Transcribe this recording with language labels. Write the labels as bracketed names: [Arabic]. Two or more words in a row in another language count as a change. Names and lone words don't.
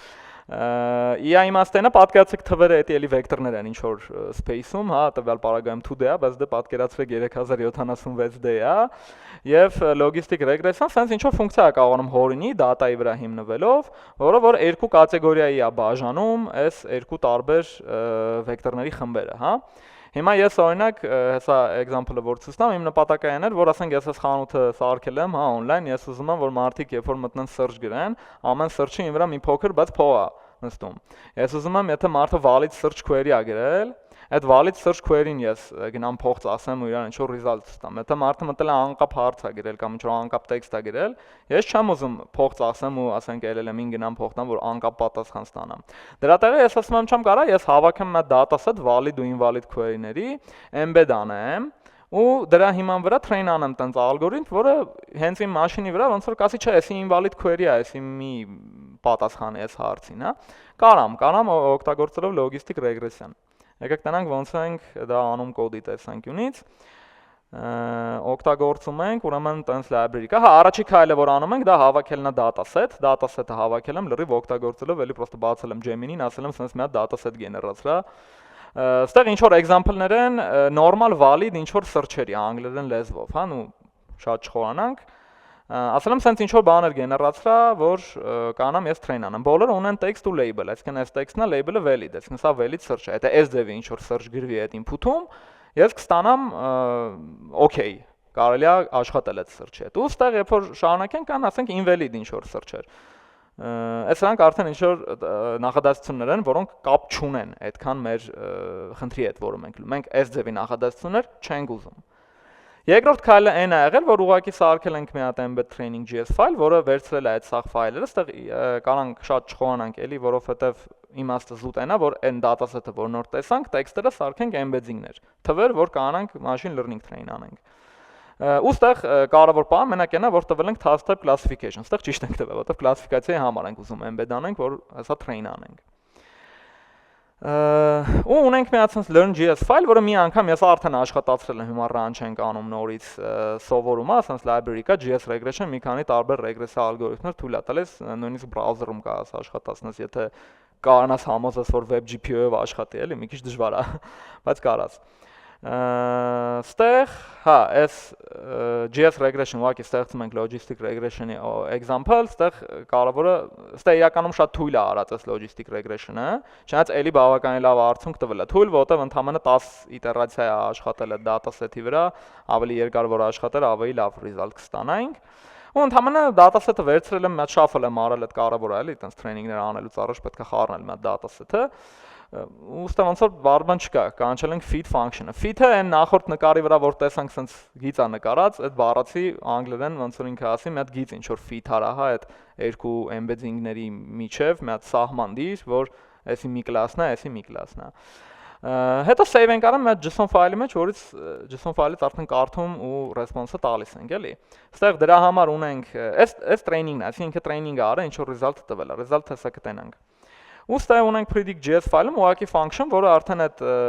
[Armenian] Իա իմաստենը պատկերացեք թվերը էտի էլի վեկտորներ են ինչ որ space-ում, հա, տվյալ պարագայում 2D է, բայց դե պատկերացրեք 3076D է, եւ լոգիստիկ ռեգրեսիան sense ինչ որ ֆունկցիա է կարողանում հորինի data-ի վրա հիմնվելով, որը որ երկու կատեգորիայի է բաժանում այս երկու տարբեր վեկտորների խմբերը, հա։ Հիմա ես օրինակ հեսա example-ը որ ցույց տամ, իմ նպատակը այն էր, որ ասենք ես այս խանութը սարքել եմ, հա, on-line, ես ուզում եմ, որ մարդիկ երբ որ մտնեն search գրեն, ամեն search-ի վրա մի փոքր, բայց փող է նստում։ Ես ուզում եմ, եթե մարդը [English] valid search query [Armenian] է գրել, այդ [English] valid search query- [Armenian] ին ես գնամ փող ծախսեմ ու իրան ինչ որ result ստամ։ Եթե մարդը մտել է անկապ հարց է գրել կամ ինչ որ անկապ տեքստ է գրել, ես չեմ ուզում փող ծախսեմ ու ասենք LLM-ին գնամ փող տամ, որ անկապ պատասխան ստանամ։ Դրա տեղը ես ասում եմ չեմ կարա, ես հավաքեմ մի [English] dataset valid [Armenian] ու [English] invalid query- [Armenian] ների, embed անեմ ու դրա հիման վրա train անեմ տենց ալգորիթմ, որը հենց իմ մաշինի վրա ոնց որ կասի, չէ, էսի [English] invalid query [Armenian] է, էսի մի պատասխան է այս հարցին, հա։ Կարամ օգտագործելով լոգիստիկ ռեգրեսիան։ Եկեք տենանք ոնց ենք դա անում կոդի տեսանկյունից, օգտագործում ենք ուրեմն տենց library կա, հա, առաջի քայլը որ անում ենք դա հավաքելն է dataset-ը հավաքել եմ լրիվ օգտագործելով, էլի պրոստը բացել եմ Gemini-ին, ասել եմ sense մի հատ dataset գեներացրա, ստեղ ինչ որ example-ներ են [English] normal valid [Armenian] ինչ որ search-երի անգլերեն լեզվով, հա, ու շատ չխորանանք, ասել եմ sense ինչ որ բաներ գեներացրա, որ կանամ ես train անեմ։ Բոլորը ունեն text ու label, այսինքն այս text-ն է, label-ը valid, այսինքն սա [English] valid search [Armenian] է։ Եթե այս ձևի ինչ որ search գրվի այդ input-ում, ես կստանամ okay, կարելի է աշխատել այդ search-ի հետ։ Ու ստեղ երբ որ շարունակենք կան, ասենք invalid ինչ որ search-էր։ Այս նրանք արդեն ինչ որ նախադասություններ են, որոնք կապ չունեն այդքան մեր խնդրի հետ, որը մենք այս ձևի նախադասություններ չենք ուզում։ Երկրորդ քայլը այն է եղել, որ ուղղակի սարքել ենք մի հատ [English] embed training.js file, [Armenian] որը վերցրել է այդ սաղ ֆայլերը, այստեղ կարանք շատ չխորանանք էլի, որովհետև իմաստը զուտ այնա, որ այն dataset-ը, որ նոր տեսանք, տեքստերը սարքենք embedding-ներ, թվեր, որ կանանք [English] machine learning train [Armenian] անենք։ Ու ստեղ կարևոր բանը մենակ այնա, որ տվել ենք [English] task type classification, [Armenian] ստեղ ճիշտ ենք տվել, որովհետև classification-ի համար ենք ուզում embed անենք, որ հեսա train անենք։ Ու ունենք մի հատ [English] learn.js file, [Armenian] որը մի անգամ ես արդեն աշխատացրել եմ, հիմա run չենք անում նորից սովորում է, ասենց library կա [English] JS regression, [Armenian] մի քանի տարբեր ռեգրեսիա ալգորիթմներ թույլ է տալիս, նույնիսկ browser-ում կարաս աշխատացնես, եթե կարողանաս համոզես, որ [English] web GPU- [Armenian] ով աշխատի, էլի, մի քիչ դժվար է, բայց կարաս։ Ստեղ, հա, այս JS regression ուղղակի ստեղծում ենք [English] logistic regression- [Armenian] ի example, ստեղ կարևորը, ստեղ իրականում շատ թույլ է արած այս [English] logistic regression- [Armenian] ը, չնայած էլի բավականին լավ արդյունք տվել է թույլ, որտեղ ընդամենը 10 իտերացիա է աշխատել այդ dataset-ի վրա, ավելի երկար որ աշխատել, ավելի լավ result կստանանք։ Ու ընդամենը dataset-ը վերցրել եմ, մի հատ shuffle եմ արել, այդ կարևոր է, էլի, այտենց training-ներ անելուց առաջ պետք է խառնել մի հատ dataset-ը։ Ուստի ոնց որ բառ չկա, կանչել ենք [English] feed function- [Armenian] ը։ Feed-ը այն նախորդ նկարի վրա որ տեսանք sense գիծ է նկարած, այդ բառացի անգլերեն ոնց որ ինքը ասի, մի հատ գիծ ինչ որ feed հարա, հա, այդ երկու embedding-ների միջև մի հատ սահման դիր, որ էսի մի կլասն է, էսի մի կլասն է։ Հետո save ենք անում մի հատ JSON ֆայլի մեջ, որից JSON ֆայլից արդեն կարդում ու response-ը տալիս ենք, էլի։ Այստեղ դրա համար ունենք այս training-ն է, այսինքն training-ը արա, ինչ որ result-ը տվել է, result-ը հեսա կտենանք։ Ու ստեղ ունենք predict.js ֆայլում ուղղակի function, որը արդեն այդ